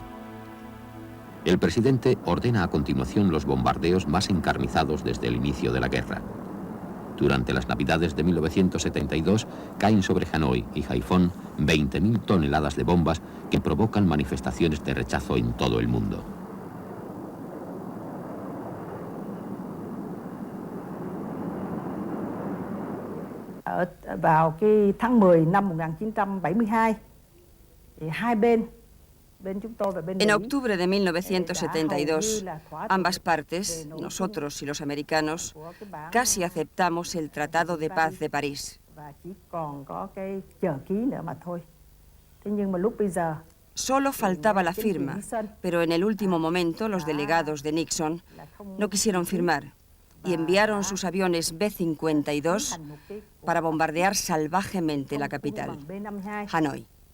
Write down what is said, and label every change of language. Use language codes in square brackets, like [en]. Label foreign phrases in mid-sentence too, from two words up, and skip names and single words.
[es] El presidente ordena a continuación los bombardeos más encarnizados desde el inicio de la guerra. Durante las Navidades de 1972 caen sobre Hanoi y Haiphong 20.000 toneladas de bombas que provocan manifestaciones de rechazo en todo el mundo. [vi] Vào cái tháng 10 năm 1972 thì hai bên [es] En octubre de 1972, ambas partes, nosotros y los americanos, casi aceptamos el Tratado de Paz de París. Solo faltaba la firma, pero en el último momento los delegados de Nixon no quisieron firmar y enviaron sus aviones B-52 para bombardear salvajemente la capital, Hanoi.